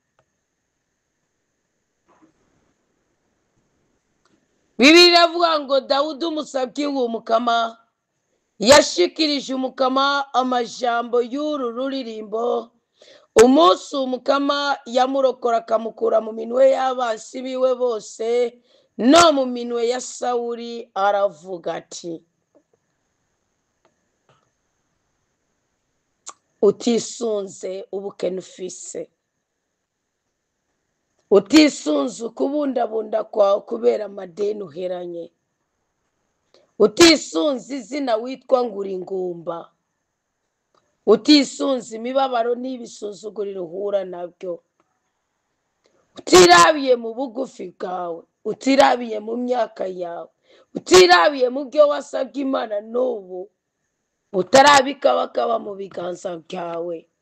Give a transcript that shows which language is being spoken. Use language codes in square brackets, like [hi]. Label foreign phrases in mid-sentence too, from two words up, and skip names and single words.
[rn] Bibiliya iravuga ngo Dawudi umusabyi w'umukama yashikirije umukama amajambo y'uru ruririmbo, umunsi umukama yamurokora akamukura mu minwe y'abansi biwe bose no mu minwe ya Sawuli, aravuga ati, utisunze ubukene ufise, utisunze ukubundabunda kwawe kubera amadeni uheranye, utisunze izina witwa ngo uri ingumba, utisunze imibabaro n'ibisuzuguriro uhura nabyo, utirabiye mu bugufi bwawe, utirabiye mu myaka yawe, utirabiye mu byo wasabye Imana n'ubu utarabikabakaba mu biganza byawe.